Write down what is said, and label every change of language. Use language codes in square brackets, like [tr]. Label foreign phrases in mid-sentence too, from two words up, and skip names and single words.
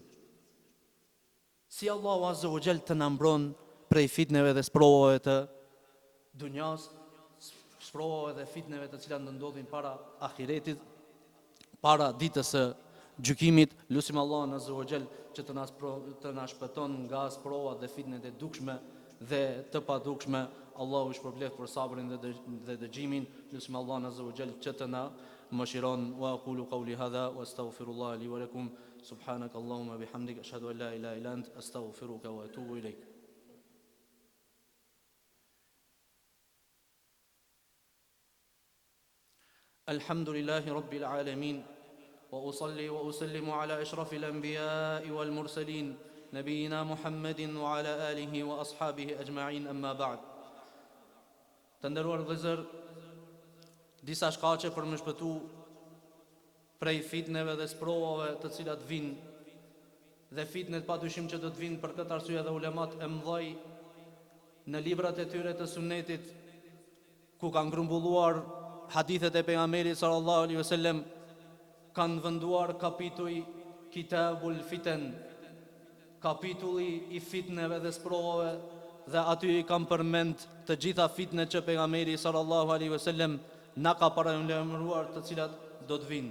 [sq] Si [ar] الله عز وجل [sq] të na mbron prej fitneve dhe sprovave të dunjas, sprovave dhe fitneve të cilat do ndodhin para ahiretit, para ditës së gjykimit. Lutim Allahun [ar] عز وجل [sq] që të na shpëton nga sprovat dhe fitnet e dukshme dhe të padukshme. Allahu shpërblet për sabrin dhe dëgjimin. Lutim Allahun [ar] عز وجل [sq] që të na mëshiron. [ar] وأقول قولي هذا وأستغفر الله لي ولكم. سبحانك اللهم بحمدك أشهد أن لا إله إلا أنت أستغفرك وأتوب إليك. الحمد لله رب العالمين. وأصلي وأسلم على أشرف الأنبياء والمرسلين نبينا محمد وعلى آله وأصحابه أجمعين أما بعد. [sq] Të nderuar vëllezër, disa shkaqe për më shpëtu prej fitneve dhe sprovave të cilat vinë, dhe fitnet padyshim që do të vinë. Për këtë arsye dhe ulemat e mëdhej në librat e tyre të sunetit, ku kanë grumbulluar hadithet e pejgamberit [ar] صلى الله عليه وسلم, [sq] kanë venduar kapitulli Kitabul Fitan, kapitulli i fitneve dhe sprovave, dhe aty i kanë përmend të gjitha fitnet që pejgamberi [ar] صلى الله عليه وسلم [sq] na ka paralajmëruar të cilat do të vinë.